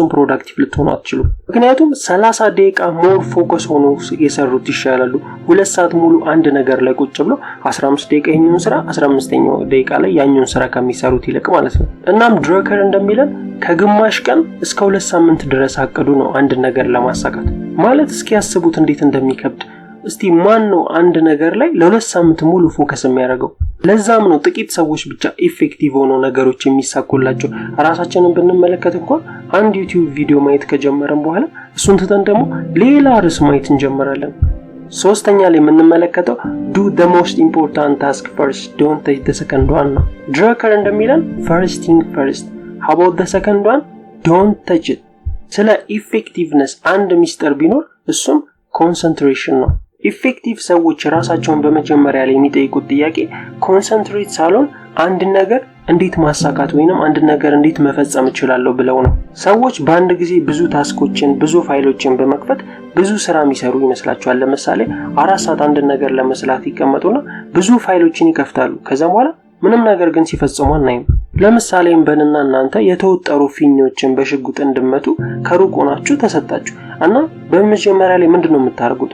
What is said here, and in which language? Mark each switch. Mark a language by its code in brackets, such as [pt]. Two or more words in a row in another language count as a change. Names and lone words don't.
[am] ፕሮዳክቲቭ ልትሆኑ አትችሉም። ምክንያቱም 30 ደቂቃ [en] more focus [am] ሆኖ የሰሩት ይሻላሉ 2 ሰዓት ሙሉ አንድ ነገር ላይ ቁጭ ብሎ 15 ደቂቃ ይሄንን ስራ 15ኛው ደቂቃ ላይ ያኛውን ስራ ከሚሰሩት ይልቅ ማለት ነው። እናም ድረከር እንደሚለን ከግማሽ ቀን እስከ 2 ሳምንት ድረስ አቅዱ ነው አንድ ነገር ለማሳካት። ማለት እስኪ ያስቡት እንዴት እንደሚከብድ። እስቲ ማን ነው አንድ ነገር ላይ ለ2 ሳምንት ሙሉ ፎከስ የሚያደርገው? ለዛም ነው ጥቂት ሰዎች ብቻ ኢፌክቲቭ ሆነው ነገሮች የሚሳኩላቸው። ራሳችንን ብንመለከት እንኳን አንድ ዩቲዩብ ቪዲዮ ማየት ከጀመረን በኋላ እሱን ትተን ደግሞ ሌላ ርዕስ ማየት እንጀምራለን። ሶስተኛ ላይ የምንመለከተው [en] do the most important task first, don't take the second one [am] ነው። ድረከር እንደሚለን [en] first thing first, how about the second one? don't touch it። [am] ስለ ኢፌክቲቭነስ አንድ ሚስጥር ቢኖር እሱም ኮንሰንትሬሽን ነው። ኢፌክቲቭ ሰዎች ራሳቸውን በመጀመሪያ ላይ የሚጠይቁት ጥያቄ ኮንሰንትሬት ሳይሆን አንድ ነገር እንዴት ማሳካት ወይንም አንድ ነገር እንዴት መፈጸም እችላለሁ ብለው ነው። ሰዎች በአንድ ጊዜ ብዙ ታስኮችን ብዙ ፋይሎችን በመክፈት ብዙ ስራ የሚሰሩ ይመስላቸዋል። ለምሳሌ 4 ሰዓት አንድ ነገር ለመስራት ይቀመጡና ብዙ ፋይሎችን ይከፍታሉ። ከዛ በኋላ ምንም ነገር ግን ሲፈጽሙ አናይም። ለምሳሌ እንበልና እናንተ የተወጠሩ ፊኞችን በሽጉጥ እንድመቱ ከሩቅ ሆናችሁ ተሰጣችሁ እና በመጀመሪያ ላይ ምንድነው የምታደርጉት?